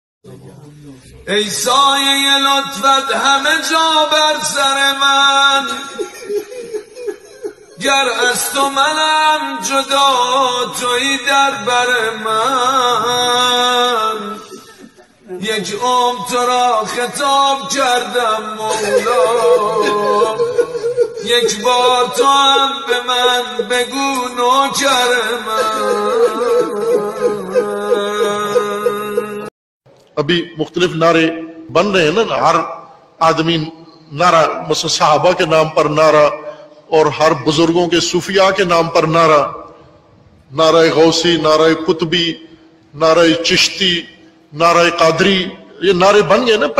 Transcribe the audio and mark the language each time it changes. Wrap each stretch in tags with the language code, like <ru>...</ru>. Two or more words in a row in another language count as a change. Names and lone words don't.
<fa>ای سایه لطفت همه جا بر سر من، گر از تو منم جدا تویی در بر من. یک عمر تو را خطاب کردم مولا، یک بار تو هم به من بگو نوکر من.</fa> <ur>ابھی مختلف نعرے بن رہے ہیں نا، ہر آدمی نعرہ، مثلاً صحابہ کے نام پر نعرہ اور ہر بزرگوں کے صوفیا کے نام پر نعرہ، نعرہ غوثی، نعرہ قطبی، نعرہ چشتی، نعرہ قادری، یہ نعرے بن گئے نا.</ur>